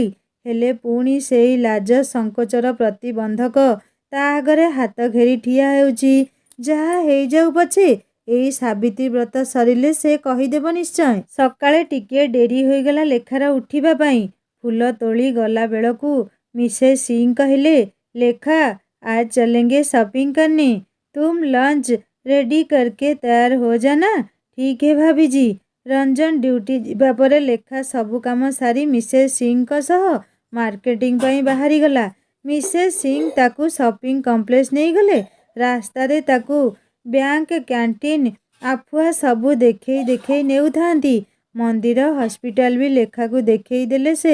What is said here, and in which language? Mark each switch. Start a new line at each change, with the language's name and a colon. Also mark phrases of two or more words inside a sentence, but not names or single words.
Odia: ହେଲେ ପୁଣି ସେଇ ଲାଜ ସଂକୋଚର ପ୍ରତିବନ୍ଧକ ତା ଆଗରେ ହାତ ଘେରି ଠିଆ ହେଉଛି। ଯାହା ହେଇଯାଉ ପଛେ ଏଇ ସାବିତ୍ରୀ ବ୍ରତ ସରିଲେ ସେ କହିଦେବ ନିଶ୍ଚୟ। ସକାଳେ ଟିକିଏ ଡେରି ହୋଇଗଲା ଲେଖାର ଉଠିବା ପାଇଁ। ଫୁଲ ତୋଳି ଗଲା ବେଳକୁ ମିସେସ୍ ସିଂ କହିଲେ, ଲେଖା,
Hindi: आज चलेंगे शॉपिंग करने। तुम लंच रेडी करके तैयार हो जाना। ठीक है भाभी जी।
Odia: रंजन ड्यूटी ଯିବା ପରେ ଲେଖା ସବୁ କାମ ସାରି ମିସେସ୍ ସିଂଙ୍କ ସହ ମାର୍କେଟିଂ ପାଇଁ ବାହାରିଗଲା। ମିସେସ୍ ସିଂ ତାକୁ ସପିଂ କମ୍ପ୍ଲେକ୍ସ ନେଇଗଲେ। ରାସ୍ତାରେ ତାକୁ ବ୍ୟାଙ୍କ, କ୍ୟାଣ୍ଟିନ୍, ଆଫୁଆ ସବୁ ଦେଖେଇ ଦେଖେଇ ନେଉଥାନ୍ତି। ମନ୍ଦିର, ହସ୍ପିଟାଲ ବି ଲେଖାକୁ ଦେଖେଇ ଦେଲେ ସେ।